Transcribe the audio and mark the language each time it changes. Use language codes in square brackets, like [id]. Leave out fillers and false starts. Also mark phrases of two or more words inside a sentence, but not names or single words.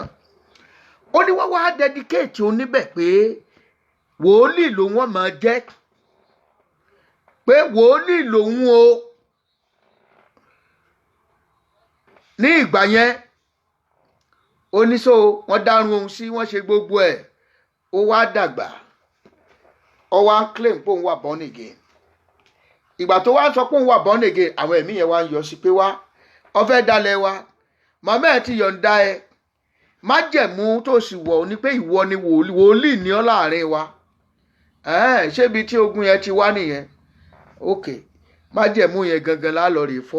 [yo] Ó ní wọ́n wá dedicate oníbẹ̀ pé wòlíì lòun wọ́n máa jẹ́, pé wòlíì lòun o. Ní ìgbà yẹn oníṣó wọ́n dárun ohun sí, wọ́n ṣe gbogbo ẹ̀, ó wá dàgbà, ó wá claim pé òun wà [en] born again. [yo] Ìgbà tó wá sọ pé òun wà [en] born again, [yo] àwọn ẹ̀mí yẹn wá ń yọ sí pé wá ó fẹ́ dalẹ̀ wa, màmá ẹ̀ ti yọ̀ǹda ẹ, májẹ̀mú tó sì wọ̀ ní pé ìwọ ni wòlíì ní ọ́ láàrin wa. Ṣé ibi tí ogun yẹn ti wá nìyẹn? Ok, májẹ̀mú yẹn gangan lálọ́ rè fọ́.